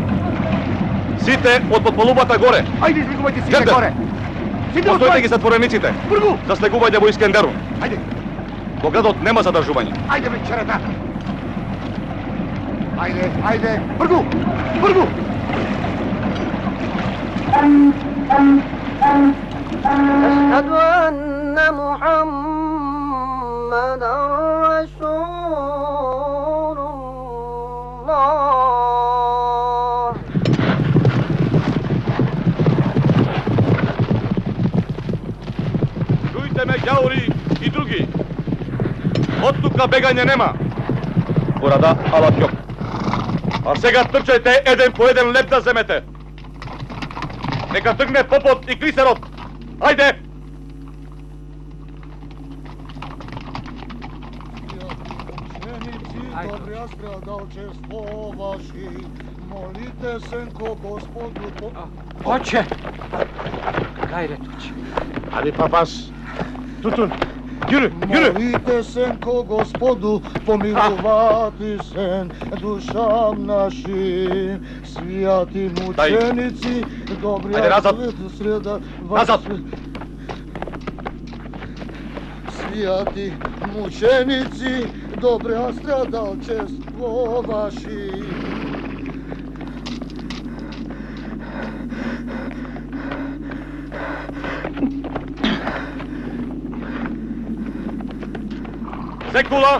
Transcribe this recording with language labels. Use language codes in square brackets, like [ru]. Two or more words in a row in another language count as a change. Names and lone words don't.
[mk] Сите од подполубата горе! Ајде, излегувајте сите Джендер! горе! Постоите ги затворениците! Бргу! За слегување во Искендерун! Ајде! Во градот нема задржување! Ајде, бе, черета! Ајде, ајде! Бргу! Бргу! [ar] أشهد أن محمدا رسول الله. [mk] Чујте ме, ѓаури и други! Од тука бегање нема! Порада, ала пјок! А сега трчајте еден по еден леп да земете! Нека тргне попот и клисерот! Ајде! [cu] Добрия страдалчество ваши, молите се ко Господу... [mk] Оче! Кај реточ? Ајде, папас! Тутун! Јури, јури! [cu] Молите се ко Господу, помилувати се душам нашим, свияти мученици, добрия [mk] Ајде, назад! среда... Назад! [cu] Свияти мученици, добрия страдалчество ваши. [mk] Секула!